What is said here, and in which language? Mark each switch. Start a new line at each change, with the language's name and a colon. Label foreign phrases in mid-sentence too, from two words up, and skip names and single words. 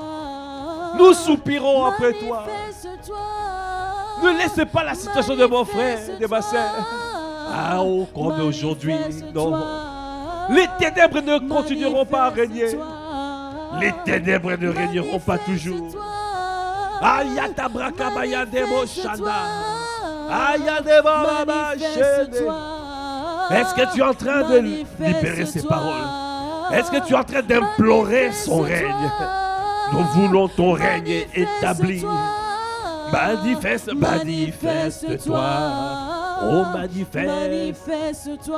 French: Nous soupirons après toi. Ne laisse pas la situation de mon frère, de ma soeur. Ah, oh, comme aujourd'hui. Non. Les ténèbres ne continueront pas à régner. Les ténèbres ne régneront pas toujours. Ayata brakabaya demo shanda. Ayade baba shede. Est-ce que tu es en train de libérer ces paroles? Est-ce que tu es en train d'implorer son règne? Nous voulons ton règne établi. Manifeste, manifeste-toi. Oh, manifeste-toi.